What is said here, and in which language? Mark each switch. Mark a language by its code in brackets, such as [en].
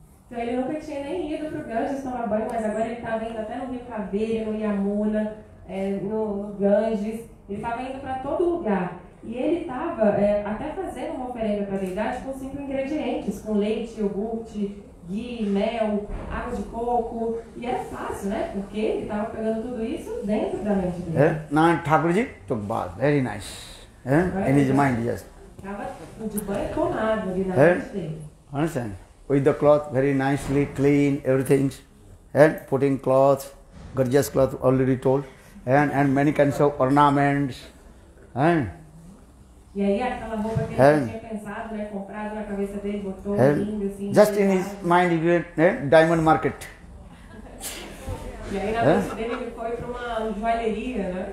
[pt] Então ele nunca tinha nem ido para o Ganges tomar banho, mas agora ele estava indo até no Rio Caveira, no Yamuna, no Ganges. Ele estava indo para todo lugar. E ele estava até fazendo uma oferenda para a deidade com 5 ingredientes, com leite, iogurte, ghee, mel, água de coco. E era fácil, né? Porque ele estava pegando tudo isso dentro da mente dele. [en] Now Thakurji took bath, very nice. In his mind, yes. [pt] Estava de banho tomado ali na mente dele. [en] Understand? With the cloth, very nicely clean, everything. And putting cloth, gorgeous cloth, already told. And many kinds of ornaments. [pt] E aí aquela roupa que ele tinha pensado, né, comprado na cabeça dele, botou lindo assim. [en] Just in his mind, diamond market. [pt] E aí na mente dele ele foi para uma joalheria, né?